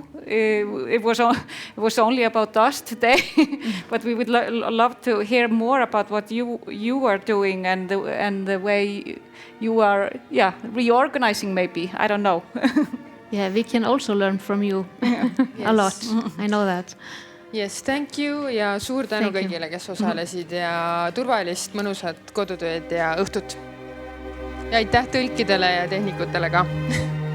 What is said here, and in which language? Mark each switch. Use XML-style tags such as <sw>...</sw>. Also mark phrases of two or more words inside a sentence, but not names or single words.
<en>It was only about us today, but we would love to hear more about what you are doing and the way you are reorganizing maybe. I don't know. Yeah, we can also learn from you a lot. I know that. Yes, thank you</en> <et>ja suur tänu kõigile, kes osalesid ja turvalist, mõnusat kodutööd ja õhtut. Ja aitäh tõlkidele ja tehnikutele ka.</et>